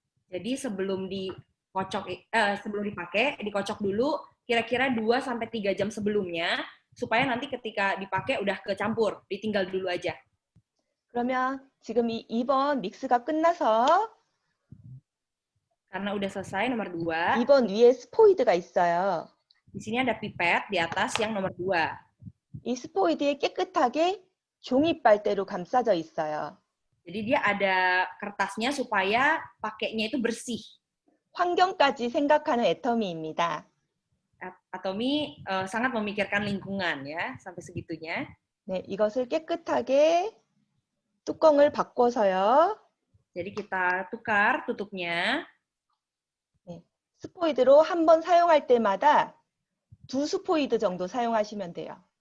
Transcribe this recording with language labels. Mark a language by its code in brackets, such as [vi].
[id] Jadi sebelum dipakai, dikocok dulu kira-kira 2-3 jam sebelumnya, supaya nanti ketika dipakai udah kecampur, ditinggal dulu aja. [ko] 그러면 지금 이 2번 믹스가 끝나서 [id] Karena udah selesai nomor 2, [ko] 2번 위에 스포이드가 있어요. [id] di sini ada pipet di atas yang nomor 2. [ko] 이 스포이드에 깨끗하게 종이 빨대로 감싸져 있어요. [id] Jadi dia ada kertasnya supaya pakainya itu bersih. [ko] 환경까지 생각하는 애터미입니다. [id] Atomi sangat memikirkan lingkungan ya, sampai segitunya. [ko] 네, 이것을 깨끗하게 뚜껑을 바꿔서요. [id] Jadi kita tukar tutupnya. [ko] 스포이드로 한 번 사용할 때마다 2 스포이드 정도 사용하시면 돼요.